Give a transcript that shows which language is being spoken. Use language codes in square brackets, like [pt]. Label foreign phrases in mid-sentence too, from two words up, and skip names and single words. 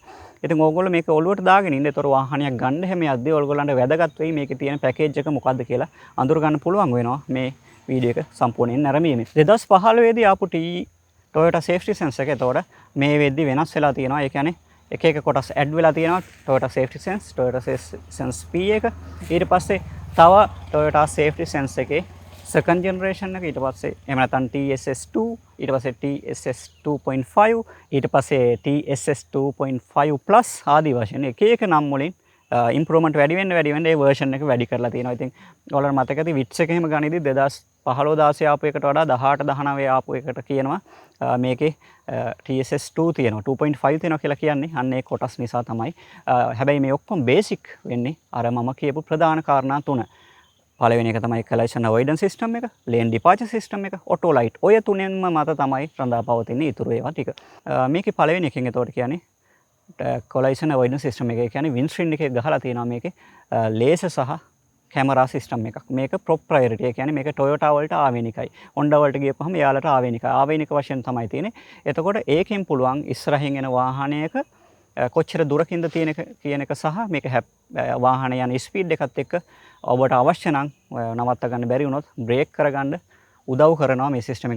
[si] ඉතින් ඕගොල්ලෝ මේක ඔළුවට දාගෙන ඉන්න. ඒතර වාහනයක් ගන්න හැම යද්දී ඕගොල්ලන්ට වැදගත් වෙයි මේකේ තියෙන පැකේජ් එක මොකද්ද කියලා අඳුර ගන්න පුළුවන් වෙනවා මේ වීඩියෝ එක සම්පූර්ණයෙන් නැරඹීමෙන්. 2015 දී ආපු Toyota safety sensor එක. එතකොට මේ වෙද්දි වෙනස් වෙලා තියෙනවා. ඒ කියන්නේ එක එක කොටස් ඇඩ් වෙලා තියෙනවා. Toyota safety sense, Toyota sense P එක. ඊට පස්සේ තව Toyota safety sense එකේ [en] second generation [si] එක. ඊට පස්සේ එහෙම නැත්නම් TSS2, ඊට පස්සේ TSS2.5, ඊට පස්සේ TSS2.5 plus ආදී වශයෙන් එක එක නම් වලින් ඉම්ප්‍රූව්මන්ට් වැඩි වෙන්න ඒ version එක වැඩි කරලා තියෙනවා. ඉතින් ඔයාලට මතක ඇති විට්ස් එක එහෙම ගනිද්දි 2015 16 ආපු එකට වඩා 18 19 ආපු එකට කියනවා මේකේ TSS2 තියෙනවා 2.5 තියෙනවා කියලා කියන්නේ අන්න ඒ කොටස් නිසා තමයි. හැබැයි මේ ඔක්කොම බේසික් වෙන්නේ අර මම කියපු ප්‍රධාන කාරණා තුන. පළවෙනි එක තමයි [en] collision avoidance system [si] එක, [en] lane departure system [si] එක, [en] auto light. [si] ඔය තුනෙන්ම මත තමයි රඳා පවතින්නේ ඊටු ඒවා ටික. මේකේ පළවෙනි එකෙන් එතකොට කියන්නේ [en] collision avoidance system [si] එක. ඒ කියන්නේ windshield එකේ ගහලා තියෙනවා මේකේ laser සහ කැමරා සිස්ටම් එකක්. මේක ප්‍රොප්‍රයිටරි. ඒ කියන්නේ මේක Toyota වලට ආවේනිකයි. Honda වලට ගියපුවම එයාලට ආවේනිකයි. ආවේනික වශයෙන් තමයි තියෙන්නේ. එතකොට ඒකෙන් පුළුවන් ඉස්සරහින් එන වාහනයක කොච්චර දුරකින්ද තියෙන කියන එක සහ මේක වාහන යන ස්පීඩ් එකත් එක්ක ඔබට අවශ්‍ය නම් නවත්ත ගන්න බැරි වුණොත් බ්‍රේක් කරගන්න උදව් කරනවා මේ සිස්ටම් එක.